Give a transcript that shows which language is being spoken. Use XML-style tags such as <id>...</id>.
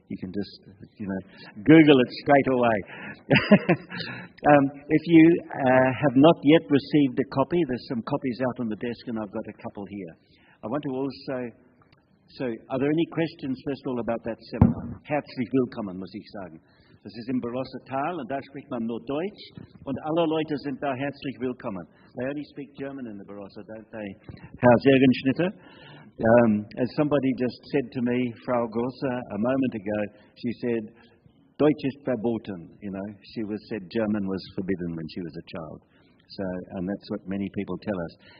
<en>You can just, Google it straight away. If you have not yet received a copy, there's some copies out on the desk, and I've got a couple here. I want to also, so are there any questions, first of all, about that seminar?</en> <de>Herzlich willkommen, muss ich sagen. Das ist im Barossa Tal, und da spricht man nur Deutsch, und alle Leute sind da herzlich willkommen.</de> <en>They only speak German in the Barossa, don't they? Herr Sergenschnitter? As somebody just said to me, Frau Grosser, a moment ago, she said,</en> <de>Deutsch ist verboten.</de> <en>She said German was forbidden when she was a child. So, and that's what many people tell us.</en>